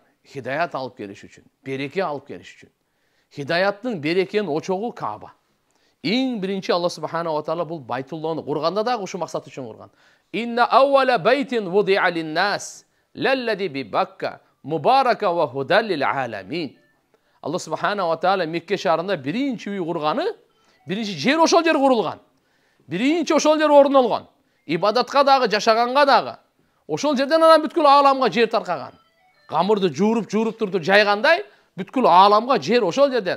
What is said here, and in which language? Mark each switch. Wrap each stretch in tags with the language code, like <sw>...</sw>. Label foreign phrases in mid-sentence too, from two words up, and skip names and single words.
<ky>Хидаят алып келиш үчүн, береке алып келиш үчүн. Хидаяттын берекенин очогу Кааба. Эң биринчи</ky> <ar>الله سبحانه وتعالى</ar> <ky>бул Байтулланы курганда дагы ушу максат үчүн курган.</ky> <ar>إن أول بيت وضع للناس للذي ببكة مباركا وهدى للعالمين. الله سبحانه وتعالى</ar> <ky>Мекке шаарында биринчи үй курганы, биринчи жер ошол жер курулган. Биринчи ошол жер орун алган. Ибадатка дагы, жашаганга дагы. Ошол жерден анан бүткүл ааламга жер таркаган. Камырды жууруп турду жайгандай, бүткүл ааламга жер ошол жерден.</ky>